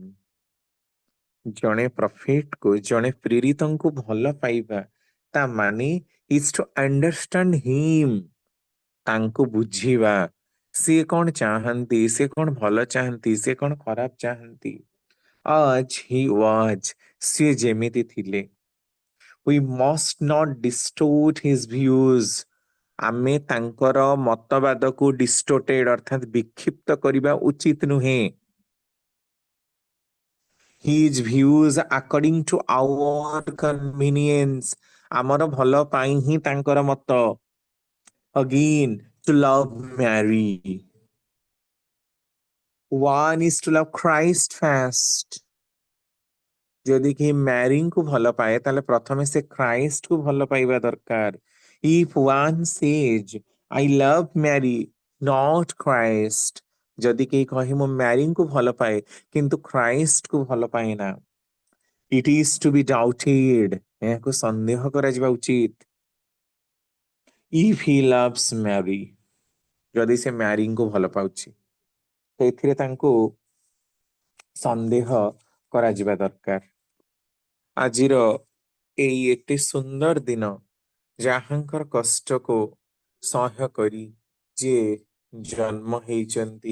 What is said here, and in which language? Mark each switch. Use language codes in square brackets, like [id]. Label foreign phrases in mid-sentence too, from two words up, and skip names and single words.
[or] ଜଣେ ପ୍ରଫେଟକୁ, ଜଣେ ପ୍ରେରିତଙ୍କୁ ଭଲ ପାଇବା ତା ମାନେ [en] is to understand him, [or] ତାଙ୍କୁ ବୁଝିବା, ସିଏ କଣ ଚାହାନ୍ତି, ସେ କଣ ଭଲ ଚାହାନ୍ତି, ସେ କଣ ଖରାପ ଚାହାନ୍ତି। [en] as he was, [or] ସିଏ ଯେମିତି ଥିଲେ। [en] We must not distort his views. [or] ଆମେ ତାଙ୍କର ମତବାଦକୁ ଡିଷ୍ଟୋଟେଡ ଅର୍ଥାତ ବିକ୍ଷିପ୍ତ କରିବା ଉଚିତ ନୁହେଁ। [en] His views according to our convenience, [or] ଆମର ଭଲ ପାଇଁ ହିଁ ତାଙ୍କର ମତ। [en] Again, to love Mary. One is to love Christ first. [or] ଯଦି କେହି ମ୍ୟାରିଙ୍କୁ ଭଲ ପାଏ ତାହେଲେ ପ୍ରଥମେ ସେ ଖ୍ରାଇଷ୍ଟକୁ ଭଲ ପାଇବା ଦରକାର। [en] If one says I love Mary not Christ, [or] ଯଦି କେହି କହେ ମୁଁ ମ୍ୟାରିଙ୍କୁ ଭଲ ପାଏ କିନ୍ତୁ ଖ୍ରାଇଷ୍ଟକୁ ଭଲ ପାଏ ନା, [en] it is to be doubted, [or] ଏହାକୁ ସନ୍ଦେହ କରାଯିବା ଉଚିତ। [en] If he loves Mary, [or] ଯଦି ସେ ମ୍ୟାରିଙ୍କୁ ଭଲ ପାଉଛି ସେଥିରେ ତାଙ୍କୁ ସନ୍ଦେହ କରାଯିବା ଦରକାର। ଆଜିର ଏଇ ଏତେ ସୁନ୍ଦର ଦିନ, ଯାହାଙ୍କର କଷ୍ଟକୁ ସହ୍ୟ କରି ଯିଏ ଜନ୍ମ ହେଇଛନ୍ତି